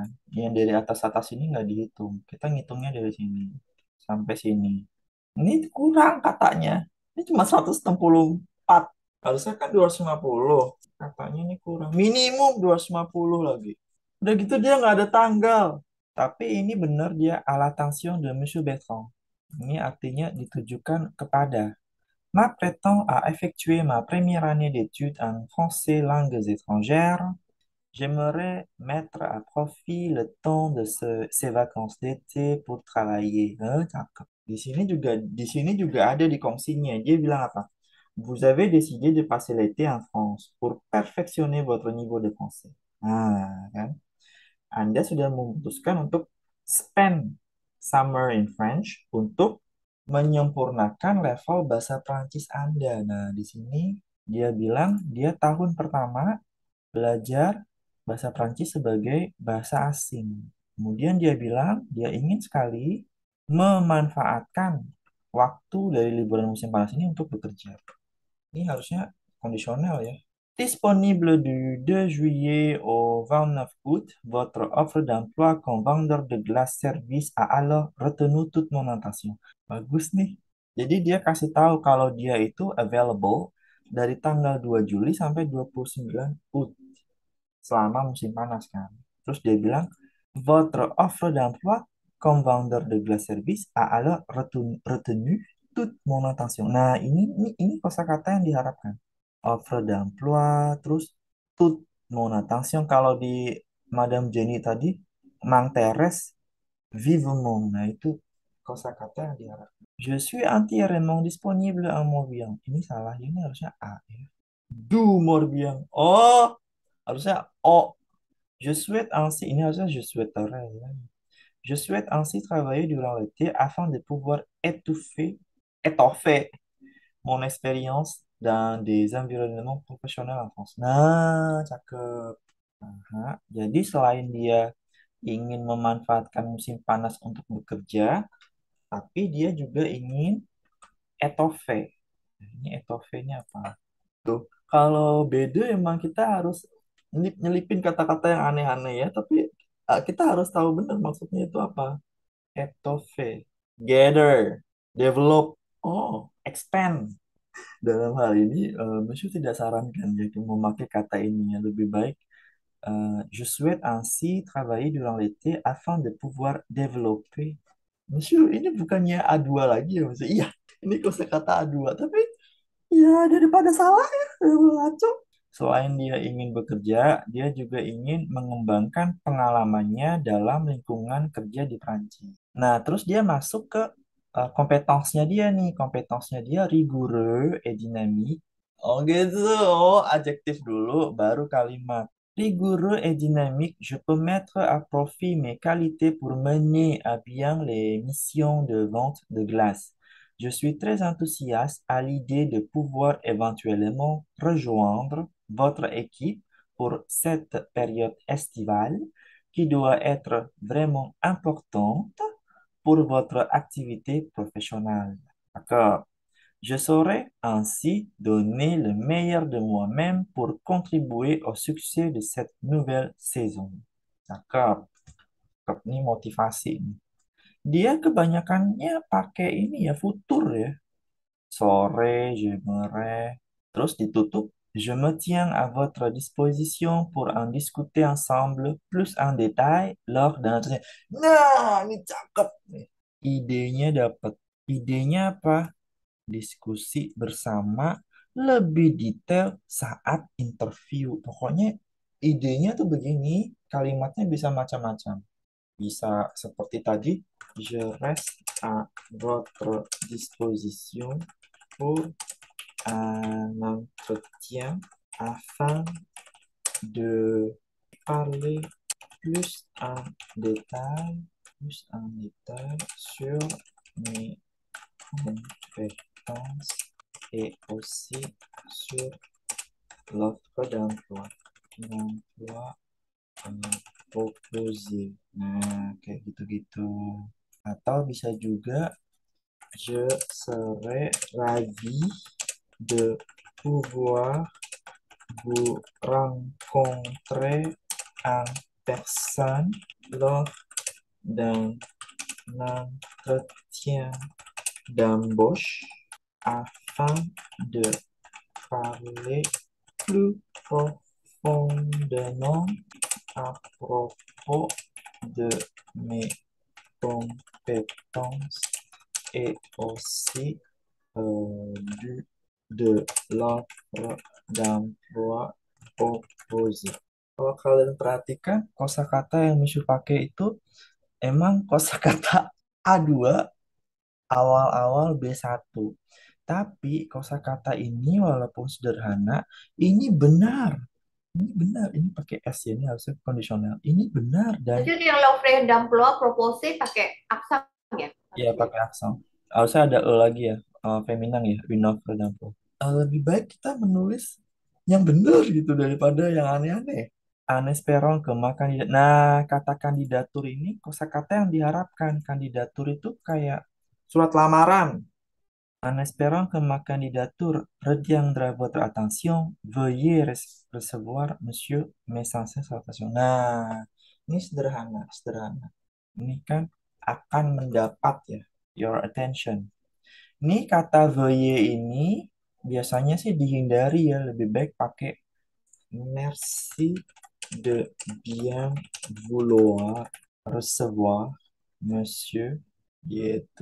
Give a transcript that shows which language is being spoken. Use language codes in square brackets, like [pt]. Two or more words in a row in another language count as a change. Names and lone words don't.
[id] Yang dari atas-atas ini nggak dihitung. Kita ngitungnya dari sini sampai sini. Ini kurang katanya. Ini cuma 164. Harusnya kan 250. Katanya ini kurang. Minimum 250 lagi. Udah gitu dia nggak ada tanggal. Tapi ini benar dia [fr] à l'attention de Monsieur Bertrand. [id] Ini artinya ditujukan kepada [fr] m'apprêtant à effectuer ma première année d'études en français langues étrangères, j'aimerais mettre à profit le temps de ces vacances d'été pour travailler. [id] Cakep. Di sini juga ada di kongsinya. Dia bilang apa? [fr] Vous avez décidé de passer l'été en France pour perfectionner votre niveau de français. [id] Nah, kan? Anda sudah memutuskan untuk [en] spend summer in French [id] untuk menyempurnakan level bahasa Prancis Anda. Nah, di sini Dia bilang dia tahun pertama belajar bahasa Prancis sebagai bahasa asing. Kemudian dia bilang dia ingin sekali memanfaatkan waktu dari liburan musim panas ini untuk bekerja. Ini harusnya kondisional ya. [fr] Disponible du 2 juillet au 29 août, votre offre d'emploi comme vendeur de glace service a alors retenu toute mon attention. [id] Bagus nih. Jadi dia kasih tahu kalau dia itu available dari tanggal 2 Juli sampai 29 Août selama musim panas kan. Terus dia bilang, [fr] votre offre d'emploi comme vendeur de glace service a alors retenu toute mon attention. [id] Nah, ini kosakata yang diharapkan. [fr] Offre d'emploi, terus toute mon attention. [id] Kalau di Madame Jenny tadi, [fr] m'intéresse vivement. [id] Nah, itu kosakata yang diharapkan. [fr] Je suis entièrement disponible en Morbihan. [id] Ini salah, ini harusnya A ya. Du Morbihan. Oh, harusnya O. [fr] Je souhaite ainsi, [id] ini harusnya je souhaiterais ya. [fr] Je souhaite ainsi travailler durant l'été afin de pouvoir étoffer mon expérience dans des environnements professionnels en France. [id] Nah, cakep. Aha. Jadi selain dia ingin memanfaatkan musim panas untuk bekerja, tapi dia juga ingin etoffe. Ini etoffe-nya apa? Tuh, kalau beda emang kita harus nyelipin kata-kata yang aneh-aneh ya, tapi kita harus tahu benar maksudnya itu apa. Etoffe, [en] gather, develop, oh, expand. [id] Dalam hal ini, Monsieur tidak sarankan yaitu memakai kata ini yang lebih baik. [fr] Je souhaite ainsi travailler durant l'été afin de pouvoir développer. [id] Monsieur, ini bukannya A2 lagi ya, Monsieur? Iya, ini kosakata A2, tapi ya daripada salah ya, ngaco. Selain dia ingin bekerja, dia juga ingin mengembangkan pengalamannya dalam lingkungan kerja di Prancis. Nah, terus dia masuk ke kompetensinya dia nih. Kompetensinya dia [fr] rigoureux et dynamique. [id] Oh gitu, oh adjektif dulu, baru kalimat. [fr] Rigoureux et dynamique, je peux mettre à profit mes qualités pour mener à bien les missions de vente de glace. Je suis très enthousiaste à l'idée de pouvoir éventuellement rejoindre votre équipe pour cette période estivale qui doit être vraiment importante pour votre activité professionnelle. D'accord. Je saurai ainsi donner le meilleur de moi-même pour contribuer au succès de cette nouvelle saison. [id] Cakep. Cakep nih motivasi nih. Dia kebanyakannya pakai ini ya, futur ya. Sore, j'aimerais. Terus ditutup. [fr] Je me tiens à votre disposition pour en discuter ensemble plus en détail lors d'un entretien. [id] Nah, ini cakep nih. Idenya dapat. Idenya apa? Diskusi bersama lebih detail saat interview. Pokoknya idenya tuh begini, kalimatnya bisa macam-macam. Bisa seperti tadi, [fr] je reste à votre disposition pour un entretien afin de parler détail, plus en détail sur mes compétences et aussi sur l'offre d'emploi proposé. [id] Nah, kayak gitu-gitu. Atau bisa juga, [fr] je serais ravi de pouvoir vous rencontrer en personne lors d'un entretien d'embauche afin de parler plus profondément à propos de mes compétences et aussi de l'offre d'emploi proposé. [id] Kalau kalian perhatikan, kosakata yang Mishu pakai itu emang kosakata A2 awal-awal B1. Tapi kosakata ini walaupun sederhana, ini benar. Ini benar, ini pakai S ya, ini harusnya kondisional. Ini benar dan Itu yang Laufre Damploa propose pakai aksam ya ya harusnya. pakai aksen. Harusnya ada E lagi ya, feminan ya, Winofred Damplo. Lebih baik kita menulis yang benar gitu daripada yang aneh-aneh. [fr] En espérant que ma candidat. [id] Nah, kata kandidatur ini kosakata yang diharapkan. Kandidatur itu kayak surat lamaran. [fr] En espérant que ma candidature retiendra votre attention, veuillez recevoir, monsieur, mes sincères salutations. [id] Nah, ini sederhana, sederhana. Ini kan akan mendapat ya, [en] your attention. [id] Ini kata veuillez ini biasanya sih dihindari ya, lebih baik pakai [fr] merci de bien vouloir recevoir, monsieur, [id] gitu.